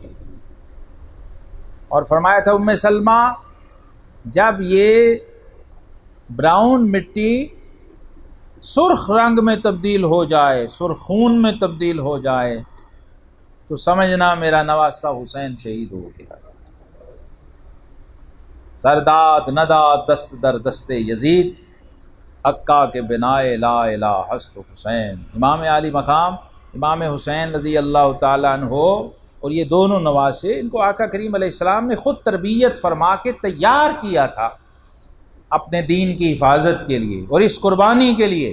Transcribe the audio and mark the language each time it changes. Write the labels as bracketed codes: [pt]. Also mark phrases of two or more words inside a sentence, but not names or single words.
[ur] اور فرمایا تھا ام سلمہ جب یہ براؤن مٹی سرخ رنگ میں تبدیل ہو جائے، سرخ خون میں تبدیل ہو جائے تو سمجھنا میرا نواسہ حسین شہید ہو گیا۔ [fa] سرداد نداد دست در دست یزید، عکا کے بنائے لا الہ ہست حسین۔ [ur] امام عالی مقام امام حسین رضی اللہ تعالیٰ عنہ اور یہ دونوں نواسے، ان کو آقا کریم علیہ السلام نے خود تربیت فرما کے تیار کیا تھا اپنے دین کی حفاظت کے لیے اور اس قربانی کے لیے۔